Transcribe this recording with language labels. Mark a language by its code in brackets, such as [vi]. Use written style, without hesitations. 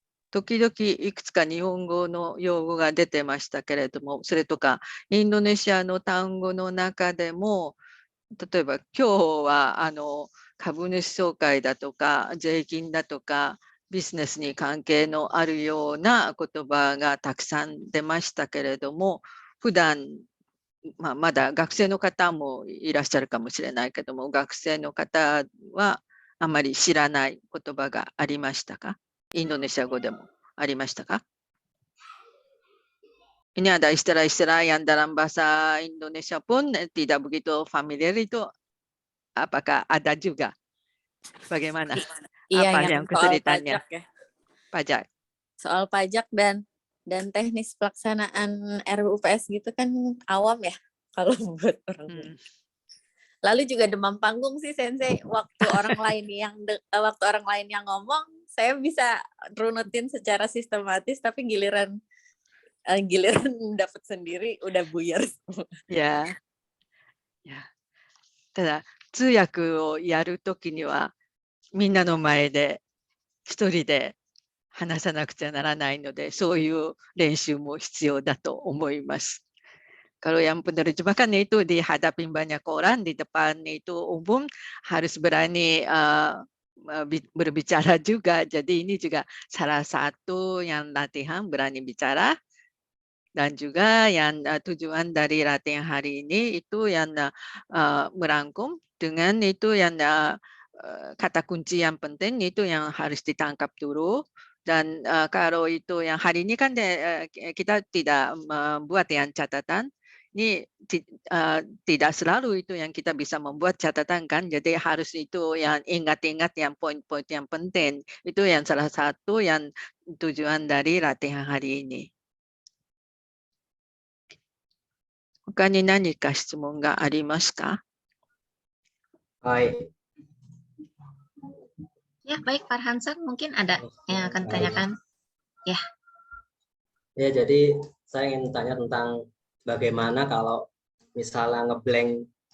[ja] 時々いくつか日本語の用語が出てましたけれども、それとかインドネシアの単語の中でも、例えば今日は株主総会だとか税金だとかビジネスに関係のあるような言葉がたくさん出ましたけれども、普段まだ学生の方もいらっしゃるかもしれないけども、学生の方はあまり知らない言葉がありましたか？インドネシア語でもありましたか？ [id] Ini ada istilah-istilah yang dalam bahasa Indonesia pun tidak begitu familiar itu, apakah ada juga? Bagaimana? Iya, Apa yang yang soal kesulitannya? pajak ya. Pajak. Soal pajak dan teknis pelaksanaan RUPS gitu kan awam ya kalau buat orang. Lalu juga demam panggung sih Sensei, waktu orang lain yang ngomong saya bisa runutin secara sistematis, tapi giliran dapat sendiri udah buyar semua. Ya. [ja] Taだ通訳をやるときにはみんなの前で一人で話さなくちゃならないので、そういう練習も必要だと思います。 [id] Kalau yang penerjemahkan itu dihadapi banyak orang di depan itu umum, harus berani berbicara juga. Jadi ini juga salah satu yang latihan berani bicara. Dan juga yang tujuan dari latihan hari ini itu yang merangkum dengan itu yang kata kunci yang penting itu yang harus ditangkap dulu. Dan kalau itu yang hari ini kan kita tidak membuat yang catatan. Ini tidak selalu itu yang kita bisa membuat catatan kan, jadi harus itu yang ingat-ingat yang poin-poin yang penting. Itu yang salah satu yang tujuan dari latihan hari ini. [ja] 他に何か質問がありますか？はい。 [id] Ya, baik Farhansan, mungkin ada yang akan tanyakan. Ya. Ya, jadi saya ingin tanya tentang bagaimana kalau misalnya ngeblank.